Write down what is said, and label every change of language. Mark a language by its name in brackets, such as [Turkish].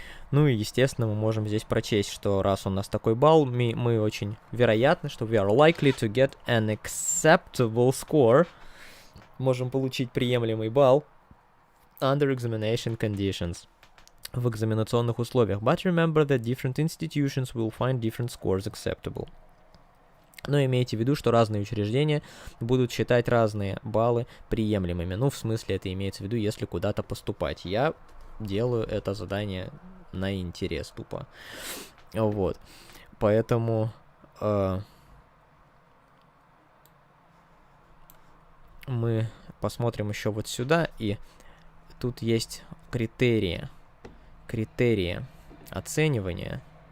[Russian] Ну и, естественно, мы можем здесь прочесть, что раз у нас такой балл, мы очень вероятно, что [English] we are likely to get an acceptable score. [Russian] Можем получить приемлемый балл [English] under examination conditions. [Russian] В экзаменационных условиях. [English] But remember that different institutions will find different scores acceptable. [Russian] Но имейте в виду, что разные учреждения будут считать разные баллы приемлемыми. Ну, в смысле, это имеется в виду, если куда-то поступать. Я делаю это задание на интерес тупо. Вот. Поэтому мы посмотрим еще вот сюда, и тут есть критерии оценивания.